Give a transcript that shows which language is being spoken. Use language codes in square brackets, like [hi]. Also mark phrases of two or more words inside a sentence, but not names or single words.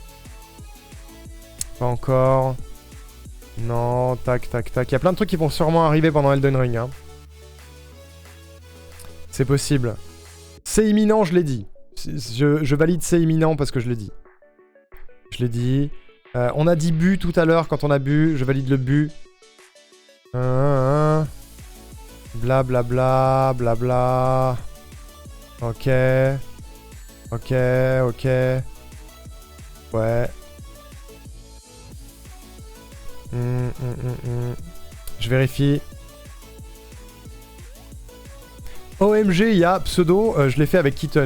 [fr] Pas encore. Non, tac, tac, tac. Il y a plein de trucs qui vont sûrement arriver pendant Elden Ring. Hein. C'est possible. C'est imminent, je l'ai dit. Je valide c'est imminent parce que je l'ai dit. Je l'ai dit. On a dit bu tout à l'heure quand on a bu. Je valide le bu. Bla bla bla bla bla. Ok. Ok, ok. Ouais. Je vérifie. OMG, il y a pseudo. Je l'ai fait avec Keaton.